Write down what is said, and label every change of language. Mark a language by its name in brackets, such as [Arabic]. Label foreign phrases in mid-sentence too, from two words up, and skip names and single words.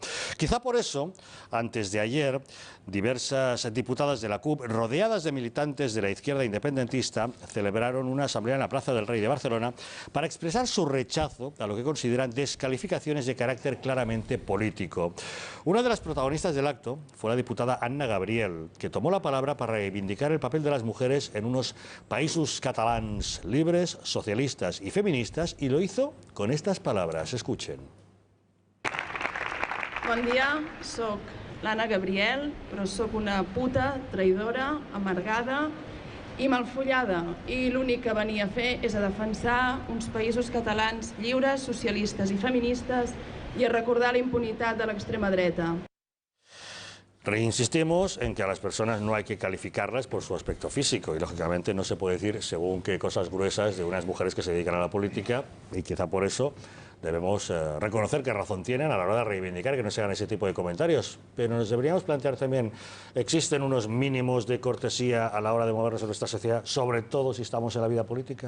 [Spanish] Quizá por eso, antes de ayer, diversas diputadas de la CUP, rodeadas de militantes de la izquierda independentista, celebraron una asamblea en la Plaza del Rey de Barcelona para expresar su rechazo a lo que consideran descalificaciones de carácter claramente político. Una de las protagonistas del acto fue la diputada Anna Gabriel, que tomó la palabra para reivindicar el papel de las mujeres en unos països catalans libres, socialistas y feministas, y lo hizo con estas palabras. Escuchen. [Catalan] Bon dia, soc l'Anna Gabriel, però soc una puta, traïdora, amargada i malfollada. I l'únic que venia a fer és a defensar uns països catalans lliures, socialistes i feministes i a recordar la impunitat de l'extrema dreta. [Spanish] Reinsistimos en que a las personas no hay que calificarlas por su aspecto físico y, lógicamente, no se puede decir según qué cosas gruesas de unas mujeres que se dedican a la política, y quizá por eso debemos reconocer qué razón tienen a la hora de reivindicar que no se hagan ese tipo de comentarios. Pero nos deberíamos plantear también, ¿existen unos mínimos de cortesía a la hora de movernos en nuestra sociedad, sobre todo si estamos en la vida política?